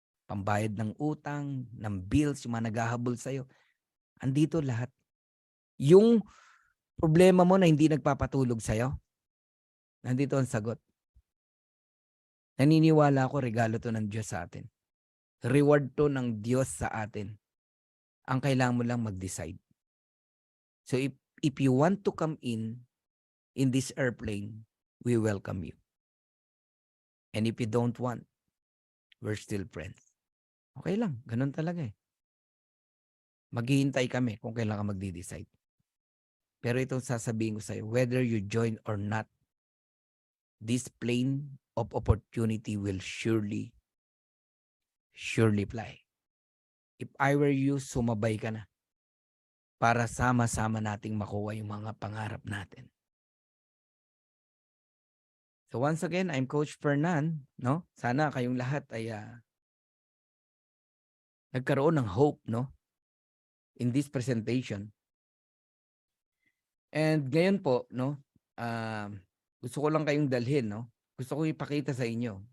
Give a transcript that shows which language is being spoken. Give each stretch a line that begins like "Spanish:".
Filipino: Pambayad ng utang, ng bills, yung mga naghahabol sa'yo. Andito lahat. Yung problema mo na hindi nagpapatulog sa'yo, nandito ang sagot. Naniniwala ako, regalo to ng Diyos sa atin. Reward to ng Diyos sa atin. Ang kailangan mo lang mag-decide.
English: So if you want to come in this airplane, we welcome you. And if you don't want, we're still friends.
Filipino: Okay lang, ganun talaga eh. Maghihintay kami kung kailan ka magdi-decide. Pero itong sasabihin ko sa'yo,
English: whether you join or not, this plane of opportunity will surely fly. If I were you,
Filipino: sumabay ka na para sama-sama nating makuha yung mga pangarap natin.
English: So once again, I'm Coach Fernan, no?
Filipino: Sana kayong lahat ay nagkaroon ng hope, no?
English: In this presentation.
Filipino: And ngayon po, no? Gusto ko lang kayong dalhin, no? Gusto ko ipakita sa inyo.